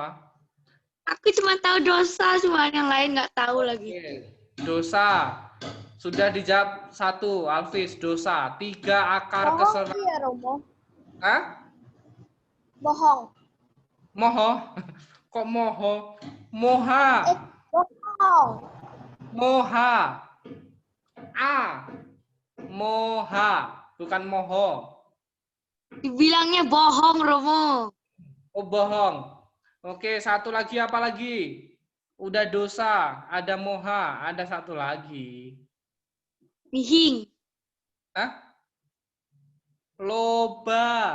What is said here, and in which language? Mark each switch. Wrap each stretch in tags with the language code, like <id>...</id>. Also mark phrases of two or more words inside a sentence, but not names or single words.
<id>Aku cuma tahu dosa, cuma yang lain nggak tahu lagi. Oke. Dosa. Sudah dijawab 1, Alvis, dosa. 3 akar Bohong kesalahan. iya, Romo. Hah? Bohong. Moho? Kok moho? Moha. Bohong. Moha. Moha. Bukan moho. Dibilangnya bohong, Romo. Oh, bohong. Oke, 1 lagi apa lagi? Udah dosa, ada moha, ada 1 lagi. Nihing. Hah? Loba.</id>